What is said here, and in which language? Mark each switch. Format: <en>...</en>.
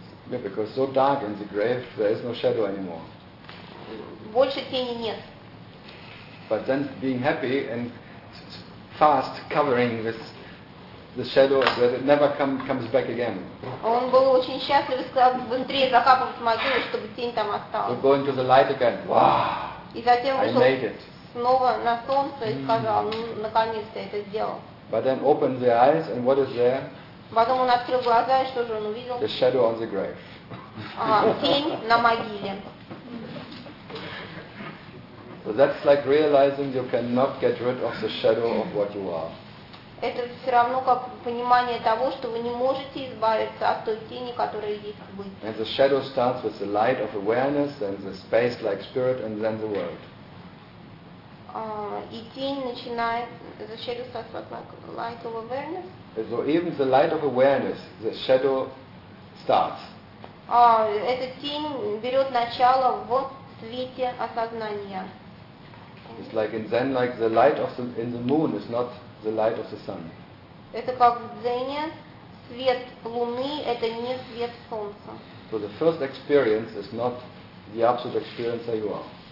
<en>Yeah, because so dark in the grave, there is no shadow anymore.</en> <ru>Больше тени нет.</ru> <en>But then being happy and fast covering this the shadow that it never comes back again.</en> <ru>Он был очень счастлив, сказал, быстрее закапывать могилу, чтобы тень там осталась.</ru> <en>So going to the light again. Wow.</en> <ru>И затем снова на солнце и сказал, наконец-то это сделал.</ru> <en>But then opened the eyes and what is there?</en> <ru>Потом он открыл глаза и что же он увидел?</ru> <en>The shadow on the grave.</en> <ru>Тень на могиле.</ru> <en>So that's like realizing you cannot get rid of the shadow of what you are.</en> <ru>это все равно как понимание того, что вы не можете избавиться от той тени, которая есть в быть.</ru> <en>And the shadow starts with the light of awareness, then the space like spirit, and then the world.</en> <ru>И тень начинает,</ru> <en>the shadow starts with light of awareness. So even the light of awareness, the shadow starts.</en> <ru>Эта тень берет начало в свете осознания.</ru> <en>It's like in Zen, like the light of the in the moon is not the light of the sun.</en> <ru>Это как в Дзене, свет луны это не свет солнца.</ru> <en>So the first experience is not the absolute experience that you are.</en>